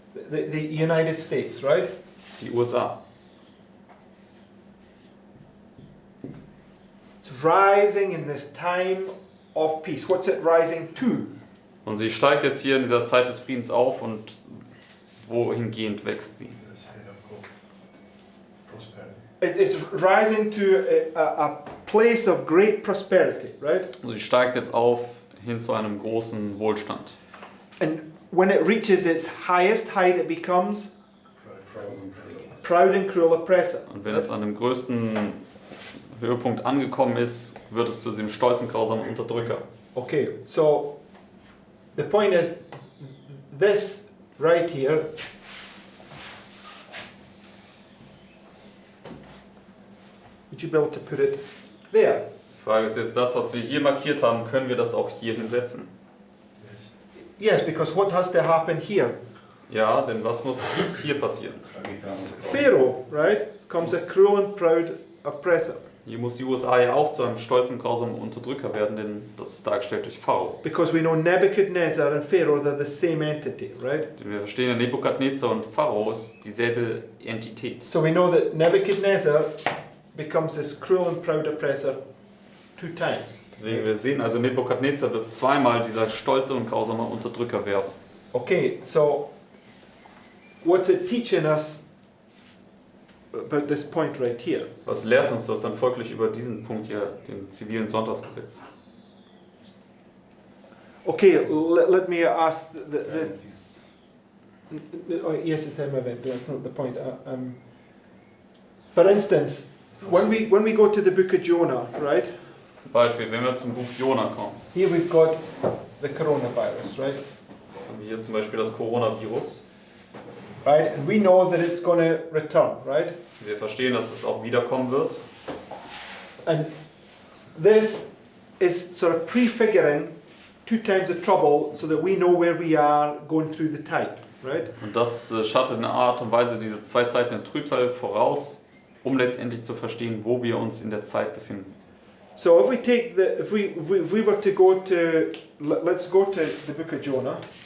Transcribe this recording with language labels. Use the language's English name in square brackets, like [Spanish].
[English] The United States, right? [German] Die USA. [English] It's rising in this time of peace. What's it rising to? [German] Und sie steigt jetzt hier in dieser Zeit des Friedens auf und wohingehend wächst sie? [English] It's rising to a place of great prosperity, right? [German] Und sie steigt jetzt auf hin zu einem großen Wohlstand. [English] And when it reaches its highest height, it becomes proud and cruel oppressor. [German] Und wenn es an dem größten Höhepunkt angekommen ist, wird es zu diesem stolzen, grausamen Unterdrücker. [English] Okay, so the point is, this right here would you be able to put it there? [German] Die Frage ist jetzt, das, was wir hier markiert haben, können wir das auch hier hinsetzen? [English] Yes, because what has to happen here? [German] Ja, denn was muss hier passieren? [English] Pharaoh, right, becomes a cruel and proud oppressor. [German] Hier muss die USA ja auch zu einem stolzen, grausamen Unterdrücker werden, denn das ist dargestellt durch Pharao. [English] Because we know Nebuchadnezzar and Pharaoh, they're the same entity, right? [German] Denn wir verstehen ja, Nebukadnezar und Pharao ist dieselbe Entität. [English] So we know that Nebuchadnezzar becomes this cruel and proud oppressor 2 times. [German] Deswegen, wir sehen also, Nebukadnezar wird zweimal dieser stolze und grausame Unterdrücker werden. [English] Okay, so what's it teaching us about this point right here? [German] Was lehrt uns das dann folglich über diesen Punkt hier, dem zivilen Sonntagsgesetz? [English] Okay, let me ask oh, yes, it's time event, but that's not the point. For instance, when we go to the book of Jonah, right? [German] Zum Beispiel, wenn wir zum Buch Jona kommen, [English] Here we've got the coronavirus, right? [German] haben wir hier zum Beispiel das Coronavirus. [English] Right, and we know that it's going to return, right? [German] Wir verstehen, dass es auch wiederkommen wird. [English] And this is sort of prefiguring 2 times of trouble so that we know where we are going through the type, right? [German] Und das schattet in einer Art und Weise diese 2 Zeiten der Trübsal voraus, um letztendlich zu verstehen, wo wir uns in der Zeit befinden. [English] So if we take if we were to go to, let's go to the book of Jonah.